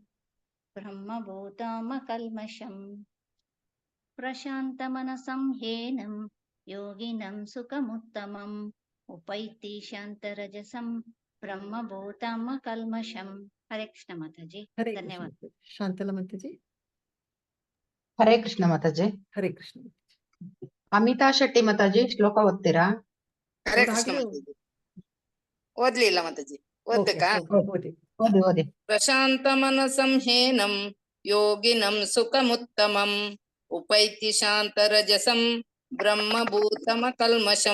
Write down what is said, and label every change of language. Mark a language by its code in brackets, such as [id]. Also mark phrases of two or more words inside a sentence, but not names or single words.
[sa] ब्रह्मभूतामकल्मषम् प्रशान्तमनसंह्येनं योगिनं सुखमुत्तमम् उपैति शान्तरजसं ब्रह्मभूतामकल्मषम् हरे कृष्ण माताजी [kn] ಹರೇ ಕೃಷ್ಣ ಧನ್ಯವಾದ ಮಾತಾಜಿ. ಶಾಂತಲ ಮಾತಾಜಿ. ಹರೇ ಕೃಷ್ಣ ಮಾತಾಜಿ. ಹರೇ ಕೃಷ್ಣ ಮಾತಾಜಿ. ಅಮಿತಾ ಶೆಟ್ಟಿ ಮಾತಾಜಿ ಶ್ಲೋಕ ಓದ್ತೀರಾ? ಹರೇ ಕೃಷ್ಣ ಅವ್ರಾಗ್ಲೇ ಮಾತಾಜಿ. ಓದ್ಲಿಲ್ಲ ಮಾತಾಜಿ, ಓದ್ಬೇಕಾ? ಓದಿ. ಓದಿ ಓದಿ. [sa] ಪ್ರಶಾಂತ ಮನಸಂಹೇನಂ ಯೋಗಿನಂ ಸುಖಮುತ್ತಮಂ ಉಪೈತಿ ಶಾಂತರಜಸಂ ಬ್ರಹ್ಮಭೂತಮ ಕಲ್ಮಷಂ.